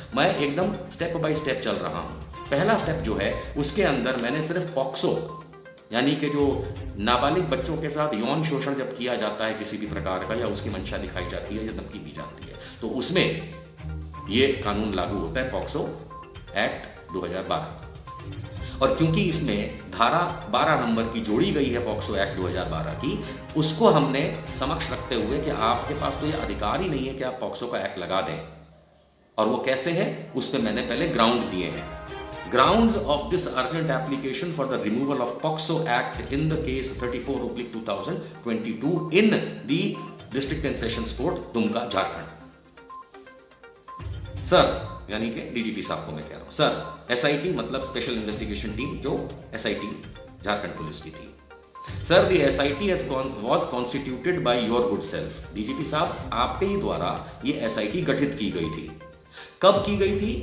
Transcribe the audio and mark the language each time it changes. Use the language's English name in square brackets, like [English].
[Hindi] मैं एकदम step by step चल रहा हूं। पहला स्टेप जो है उसके अंदर मैंने सिर्फ पॉक्सो यानी कि जो नाबालिग बच्चों के साथ यौन शोषण जब किया जाता है किसी भी प्रकार का, या उसकी मंशा दिखाई जाती है या धमकी दी जाती है, तो उसमें ये कानून लागू होता है, पॉक्सो एक्ट 2012। और क्योंकि इसमें धारा 12 नंबर की जोड़ी गई है पॉक्सो एक्ट 2012 की, उसको हमने समक्ष रखते हुए कि आपके पास तो ये अधिकार ही नहीं है कि आप पॉक्सो का एक्ट लगा दें, और वो कैसे है उस पर मैंने पहले ग्राउंड दिए हैं। [English] Grounds of this urgent application for the removal of POCSO Act in the case 34/2022 in the District and Sessions Court, Dumka, Jharkhand. [Hindi] Sir, यानी कि डीजीपी साहब को मैं कह रहा हूं, सर, एसआईटी मतलब स्पेशल इन्वेस्टिगेशन टीम, जो एसआईटी झारखंड पुलिस की थी, sir, [English] The SIT was constituted by your good self। [Hindi] DGP साहब, आपके ही द्वारा ये एसआईटी गठित की गई थी। कब की गई थी?